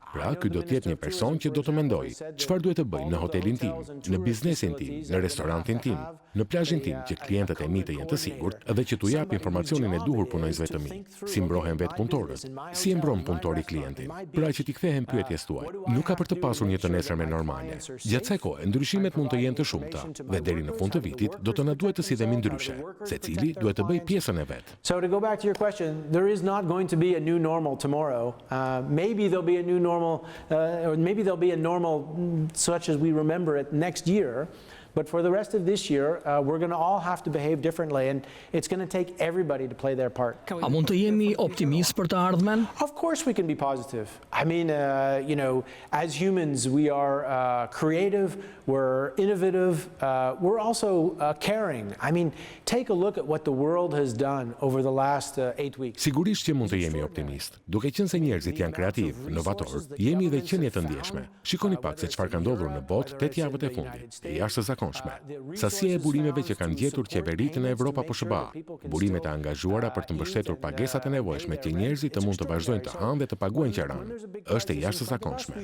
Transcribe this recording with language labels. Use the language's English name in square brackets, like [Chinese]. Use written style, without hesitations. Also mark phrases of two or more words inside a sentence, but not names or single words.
[Albanian] Pra, ky do të jetë një person që do të mendojë çfarë duhet të bëjmë në hotelin tim, në biznesin tim, në restorantin tim, në plazhin tim që klientët e mi të jenë të sigurt dhe që t'u jap informacionin e duhur punonjësve të mi. Si mbrohen vetë punëtorët? Si e mbron punëtori klientin? Pra që t'i kthehen pyetjes tuaj. Nuk ka për të pasur një të nesërme normale. Gjatë kësaj kohe, ndryshimet mund të jenë të shumta dhe deri në fund të vitit do të na duhet të sidhemi ndryshe, secili duhet të bëjë pjesën e vet. [English] So to go back to your question, there is not going to be a new normal tomorrow. Maybe there'll be a new normal, or maybe there'll be a normal such as we remember it next year. But for the rest of this year, we're going to all have to behave differently, and it's going to take everybody to play their part. [Albanian] A mund të jemi optimist për të ardhmen? [English] Of course we can be positive. I mean, you know, as humans, we are creative, we're innovative, we're also caring. I mean, take a look at what the world has done over the last 8 weeks. [Albanian] Sigurisht që mund të jemi optimist. Duke qenë se njerëzit janë kreativ, inovator, jemi dhe qenie të ndjeshme. Shikoni pak se çfarë ka ndodhur në botë 8 javët e fundit. Jashtëzakonshme. Sasia e burimeve që kanë gjetur qeveritë në Evropë apo SBA, burimet e angazhuara për të mbështetur pagesat e nevojshme që njerëzit të mund të vazhdojnë të hanë dhe të paguajnë qiran, është e jashtëzakonshme.